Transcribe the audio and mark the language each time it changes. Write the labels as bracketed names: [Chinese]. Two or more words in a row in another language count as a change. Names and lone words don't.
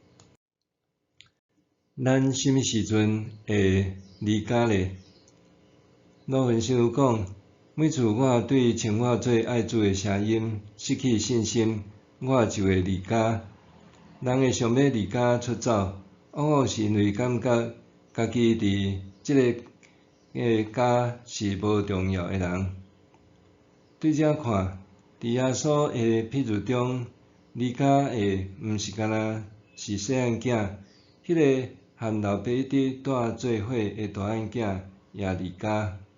[Min Nan Chinese] 咱什么时阵会离家呢？老云神父讲：每次我对称我做爱主的声音失去信心，我就会离家。人会想要离家出走，往往是因为感觉家己伫即个家是无重要的人。对这看，伫耶稣的譬喻中，离家的毋是干那是细汉囝，迄个和老爸一直住做伙的大汉囝也离家。